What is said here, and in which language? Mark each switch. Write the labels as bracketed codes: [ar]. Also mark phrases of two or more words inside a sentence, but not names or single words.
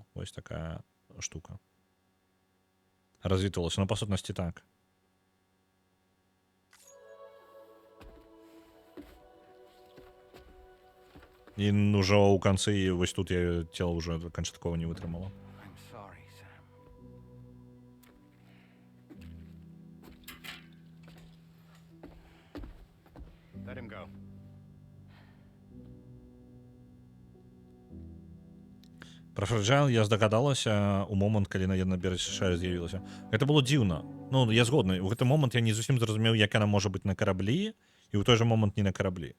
[be] Вось такая штука. Развітвалася, ну, па сутнасці так. І ўжо ў канцы вось тут я цела ўжо канчаткова не вытрымала. [en] I'm sorry, Sam. Let him go. [be] Пра Фрэджайл я здагадалася ў момант, калі на беразе США з'явілася. Гэта было дзіўна. Ну, я згодны. У гэты момант я не зусім зразумеў, як яна можа быць на караблі, і ў той жа момант не на караблі.